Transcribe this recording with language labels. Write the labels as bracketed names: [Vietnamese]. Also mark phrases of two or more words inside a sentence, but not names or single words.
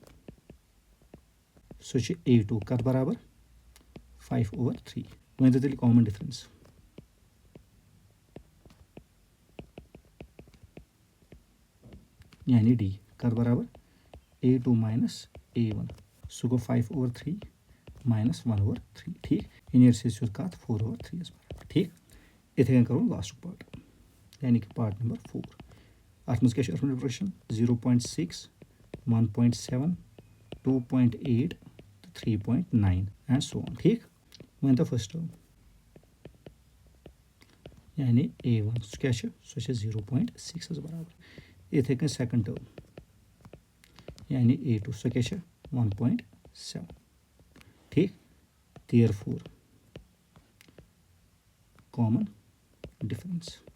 [Kashmiri] सो A2 कर बराबर 5/3 वन तो [English] common difference [Kashmiri] यानी D कर बराबर A2 - A1 सो गो 5/3 -1/3 ठीक इन से कत 4/3 बराबर ठीक इथे करो [English] last part [Kashmiri] यानी कि [English] part number 4 [Kashmiri] अत मज क्या प्रोग्रेशन 0.6 1.7 2.8 3.9 [English] and so on [Kashmiri] ठीक वन तो [English] first term [Kashmiri] यानी A1 क्या सो 0.6 बराबर इथे कन [English] second term [Kashmiri] यानी A2 सो क्या 1.7 ठीक [English] therefore common difference